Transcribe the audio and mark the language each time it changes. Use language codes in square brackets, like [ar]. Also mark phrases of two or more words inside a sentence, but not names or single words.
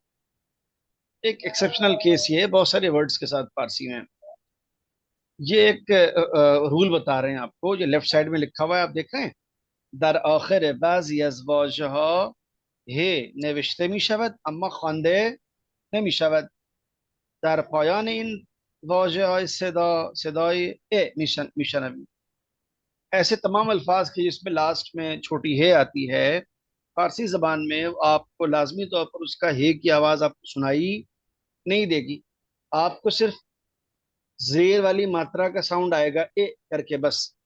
[hi] एक [en] exceptional case [hi] ये है बहुत सारे वर्ड्स के साथ फारसी में। ये एक रूल बता रहे हैं आपको, जो [en] left side [hi] में लिखा हुआ है, आप देख रहे हैं। [fa] در آخر بعضی از واژه‌ها ه نوشته می‌شود اما خوانده نمی‌شود. در پایان این واژه های صدای ه می‌شنوی. [hi] ऐसे तमाम अल्फाज के जिसमें लास्ट में छोटी हे आती है, फारसी जबान में आपको लाजमी तौर पर उसका हे की आवाज आपको सुनाई नहीं देगी। आपको सिर्फ जेर वाली मात्रा का साउंड आएगा, ए करके, बस।